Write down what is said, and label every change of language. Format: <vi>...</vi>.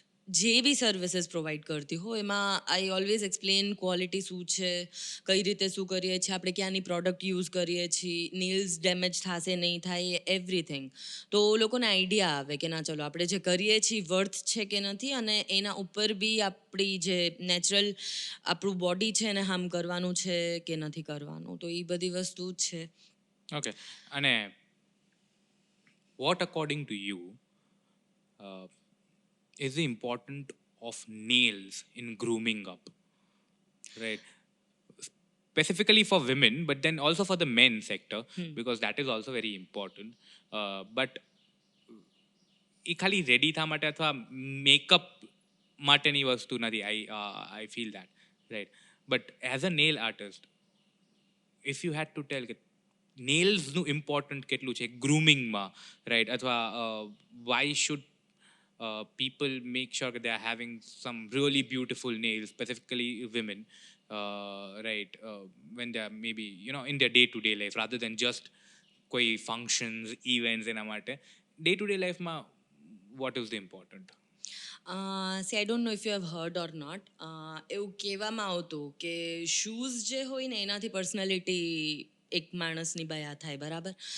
<gu>જે બી services provide કરતી હોય એમાં</gu> <en>I always explain</en> <gu>ક્વોલિટી શું છે, કઈ રીતે શું કરીએ છીએ, આપણે ક્યાંની પ્રોડક્ટ યુઝ કરીએ છીએ, નેલ્સ ડેમેજ થશે નહીં થાય, એવરીથિંગ. તો લોકોને આઈડિયા આવે કે ના ચલો આપણે જે કરીએ છીએ વર્થ છે કે નથી, અને એના ઉપર બી આપણી જે નેચરલ આપણું બોડી છે એને હાર્મ કરવાનું છે કે નથી કરવાનું. તો એ બધી વસ્તુ જ છે.</gu> <en>Okay. અને what according to you uh, is the importance of nails in grooming up, right? Specifically for women, but then also for the men sector, because that is also very important.</en> <gu>But એ ખાલી ready થવા માટે અથવા makeup માટેની વસ્તુ નથી.</gu> <en>I feel that, right? But as a nail artist, if you had to tell</en> <gu>કે નેલ્સનું important કેટલું છે ગ્રૂમિંગમાં,</gu> <en>Right? અથવા why should people make sure that they are having some really beautiful nails, specifically women, right? When they are maybe, you know, in their day-to-day life, rather than just koi functions, events</en> <gu>એના માટે</gu> <en>day-to-day લાઈફમાં what is the important? See I don't know if you have heard or not.</en> <gu>એવું કહેવામાં આવતું કે shoes જે હોય ને એનાથી પર્સનાલિટી એક માણસની બયા થાય, બરાબર?</gu>